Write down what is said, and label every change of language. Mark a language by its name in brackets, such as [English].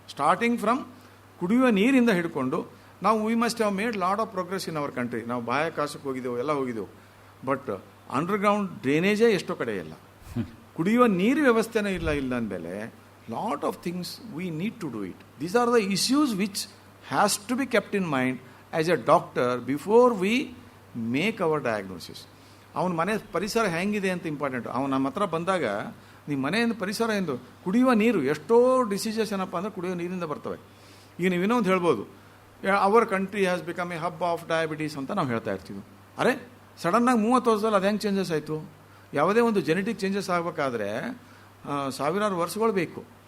[English] starting from [Kannada] ಕುಡಿಯುವ ನೀರಿಂದ ಹಿಡ್ಕೊಂಡು ನಾವು [English] We must have made lot of progress in our country. [Kannada] ನಾವು ಬಾಹ್ಯಾಕಾಶಕ್ಕೆ ಹೋಗಿದ್ದೆವು, ಎಲ್ಲ ಹೋಗಿದ್ದೆವು, ಬಟ್ ಅಂಡರ್ಗ್ರೌಂಡ್ ಡ್ರೈನೇಜೇ ಎಷ್ಟೋ ಕಡೆ ಇಲ್ಲ, ಕುಡಿಯುವ ನೀರು ವ್ಯವಸ್ಥೆನೇ ಇಲ್ಲ ಅಂದಮೇಲೆ [English] lot of things we need to do it. These are the issues which has to be kept in mind as a doctor before we make our diagnosis. [Kannada] ಅವನ ಮನೆ ಪರಿಸರ ಹೆಂಗಿದೆ ಅಂತ ಇಂಪಾರ್ಟೆಂಟ್. ಅವನು ನಮ್ಮ ಹತ್ರ ಬಂದಾಗ ನಿಮ್ಮ ಮನೆಯಿಂದ ಪರಿಸರ ಎಂದು ಕುಡಿಯುವ ನೀರು, ಎಷ್ಟೋ ಡಿಸೀಸಸ್ ಏನಪ್ಪ ಅಂದರೆ ಕುಡಿಯುವ ನೀರಿಂದ ಬರ್ತವೆ. ಈಗ ನೀವು ಇನ್ನೊಂದು ಹೇಳ್ಬೋದು, [English] our country has become a hub of diabetes [Kannada] ಅಂತ ನಾವು ಹೇಳ್ತಾ ಇರ್ತೀವಿ. ಅರೆ ಸಡನ್ನಾಗಿ 30 ವರ್ಷದಲ್ಲಿ ಅದು ಹೆಂಗೆ ಚೇಂಜಸ್ ಆಯಿತು? ಯಾವುದೇ ಒಂದು ಜೆನೆಟಿಕ್ ಚೇಂಜಸ್ ಆಗಬೇಕಾದ್ರೆ ಸಾವಿರಾರು ವರ್ಷಗಳು ಬೇಕು.